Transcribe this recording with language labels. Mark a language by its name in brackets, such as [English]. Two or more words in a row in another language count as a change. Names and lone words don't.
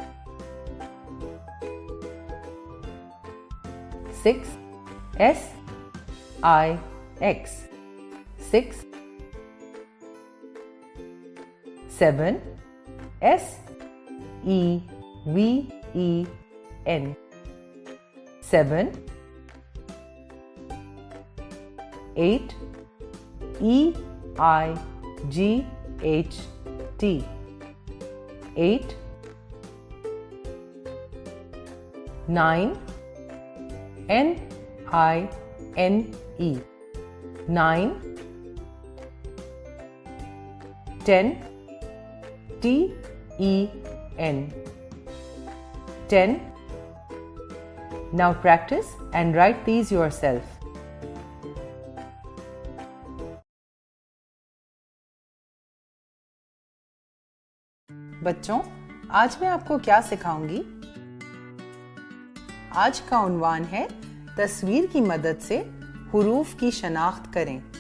[English] 6 S I X 6. 7 S E V E N 7. 8 EIGHT. 8. 9. NINE. 9. 10. TEN. 10. Now practice and write these yourself. [Urdu] بچو، آج میں آپ کو کیا سکھاؤں گی? آج کا عنوان ہے تصویر کی مدد سے حروف کی شناخت کریں.